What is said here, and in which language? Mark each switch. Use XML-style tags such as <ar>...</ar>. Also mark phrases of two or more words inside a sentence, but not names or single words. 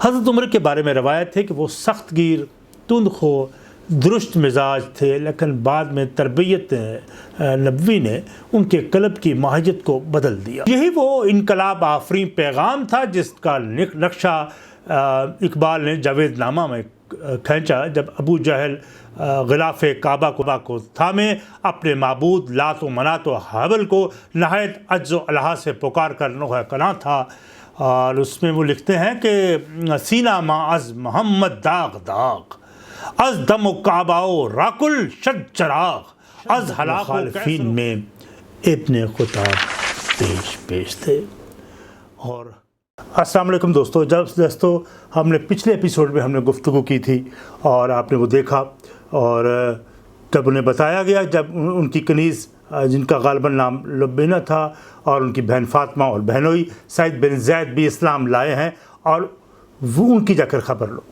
<ur>حضرت عمر کے بارے میں روایت ہے کہ وہ سخت گیر، تند خو، درست مزاج تھے، لیکن بعد میں تربیت نبوی نے ان کے قلب کی ماہیت کو بدل دیا۔ یہی وہ انقلاب آفرین پیغام تھا جس کا نقشہ اقبال نے جاوید نامہ میں کھینچا، جب ابو جہل غلاف کعبہ کو تھامے اپنے معبود لات و منات و حبل کو نہایت عجز و الہا سے پکار کر نوحہ کلاں تھا۔ اور اس میں وہ لکھتے ہیں کہ</ur> <fa>سینہ ما از محمد داغ داغ، از دم و کعبہ و راکل شد چراغ،</fa> <ur>از ہلاک خالفین میں ابن خطاب پیش تھے۔ اور</ur> <ar>السلام علیکم</ar> <ur>دوستو، ہم نے پچھلے ایپیسوڈ میں ہم نے گفتگو کی تھی اور آپ نے وہ دیکھا، اور جب انہیں بتایا گیا، جب ان کی کنیز جن کا غالباً نام لبینہ تھا اور ان کی بہن فاطمہ اور بہنوئی سعید بن زید بھی اسلام لائے ہیں، اور وہ ان کی جا کر خبر لو۔</ur>